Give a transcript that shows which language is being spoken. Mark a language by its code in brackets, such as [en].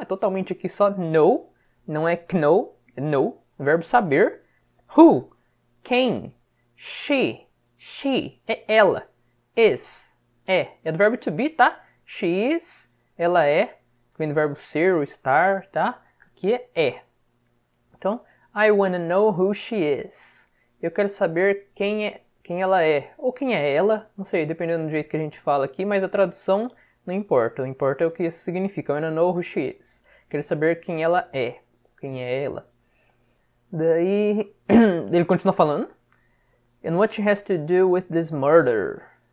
[pt] É totalmente aqui só know, não é know, é know, o verbo saber. Who, quem. She é ela. Is, é do verbo to be, tá? She is, ela é, vem do verbo ser ou estar, tá? Aqui é. Então, [en] I wanna know who she is. [pt] Eu quero saber quem ela é. Ou quem é ela, não sei, dependendo do jeito que a gente fala aqui, mas a tradução não importa. O importa é o que isso significa. [en] I wanna know who she is. [pt] Quero saber quem ela é. Quem é ela. Daí ele continua falando. [en] And what she has to do with this murder.